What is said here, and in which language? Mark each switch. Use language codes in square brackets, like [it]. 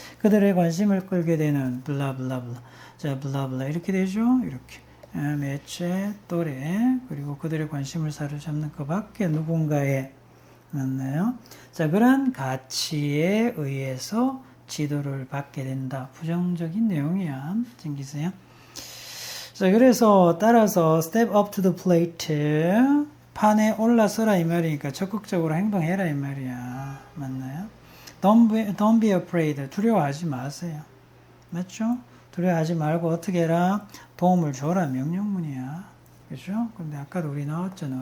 [ko] 그들의 관심을 끌게 되는 블라블라블라. 자, 블라블라 이렇게 되죠. 이렇게. 매체, 또래, 그리고 그들의 관심을 사로잡는 그 밖에 누군가의 맞나요? 자, 그런 가치에 의해서 지도를 받게 된다. 부정적인 내용이야. 챙기세요. 자, 그래서 따라서 [en] step up to the plate. [ko] 판에 올라서라 이 말이니까 적극적으로 행동해라 이 말이야. 맞나요? [en] Don't be afraid. [ko] 두려워하지 마세요. 맞죠? 두려워하지 말고 어떻게 해라? 도움을 줘라. 명령문이야. 그죠? 근데 아까도 우리 나왔잖아.